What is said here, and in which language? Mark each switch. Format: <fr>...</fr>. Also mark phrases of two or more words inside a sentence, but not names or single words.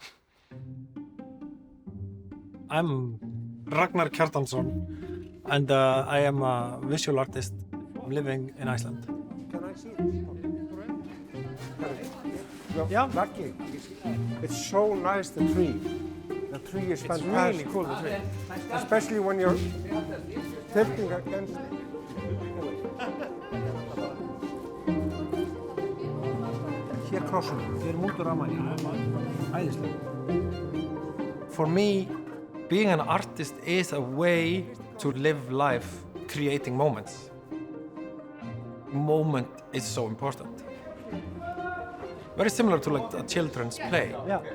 <en>I'm Ragnar Kjartansson and I am a visual artist living in Iceland. Can I see this? Yeah. Lucky. It's so nice, the tree. The tree is fantastic. It's really cool, the tree. Especially when you're tilting against it.</en> <is>Hér krossum, við erum út úr rammanum. Æðislega.</is> <en>For me, being an artist is a way to live life creating moments. Moment is so important. Very similar to like a children's play. Yeah.</en>